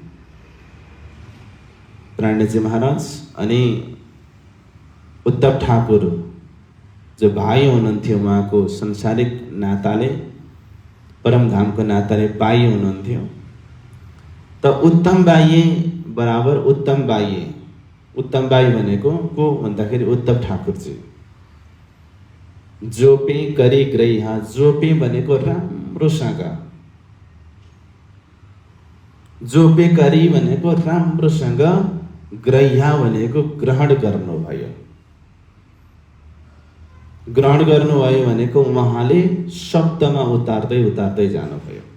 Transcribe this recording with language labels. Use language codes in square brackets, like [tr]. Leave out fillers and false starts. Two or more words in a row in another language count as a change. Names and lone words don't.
[ne] प्राणजी महाराज अनि उद्धव ठाकुर, जो भाइ हुनुहुन्थ्यो, उहाँको संसारिक नाताले, परमधामको नाताले भाइ हुनुहुन्थ्यो। त उत्तम बाह्य बराबर उत्तम बाह्य, उत्तम बाह्य भनेको को भन्दाखेरि उद्धव ठाकुरजी। [gu] जोपे करी ग्रह्या, [ne] जोपे भनेको राम्रोसँग, [gu] जोपे करी [ne] भनेको राम्रोसँग, ग्रह्या भनेको ग्रहण गर्नुभयो। ग्रहण गर्नुभयो भनेको उहाँले शब्दमा उतार्दै उतार्दै जानुभयो।